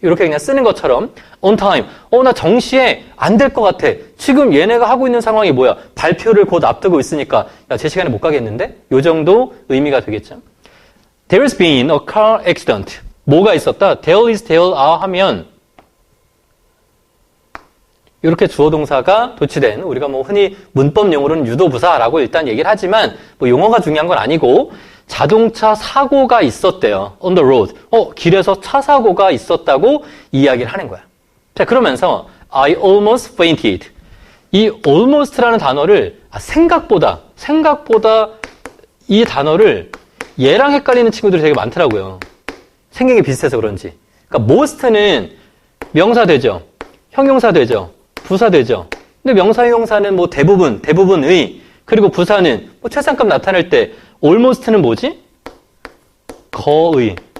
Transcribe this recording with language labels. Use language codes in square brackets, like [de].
[ko] 이렇게 그냥 쓰는 것처럼 [en] on time. [ko] 나 정시에 안 될 것 같아. 지금 얘네가 하고 있는 상황이 뭐야? 발표를 곧 앞두고 있으니까 야, 제 시간에 못 가겠는데? 요 정도 의미가 되겠죠. [en] There's been a car accident. [ko] 뭐가 있었다? There is, there are 하면 이렇게 주어 동사가 도치된 우리가 뭐 흔히 문법 용어로는 유도부사라고 일단 얘기를 하지만 뭐 용어가 중요한 건 아니고 자동차 사고가 있었대요. [en] On the road. [ko] 길에서 차 사고가 있었다고 이야기를 하는 거야. 자, 그러면서 [en] I almost fainted. [ko] 이 almost라는 단어를 생각보다 이 단어를 얘랑 헷갈리는 친구들이 되게 많더라고요. 생각이 비슷해서 그런지. 그러니까 most는 명사 되죠. 형용사 되죠. 부사 되죠. 근데 명사, 형용사는 뭐 대부분의, 그리고 부사는 뭐 최상급 나타낼 때 almost는 뭐지? 거의.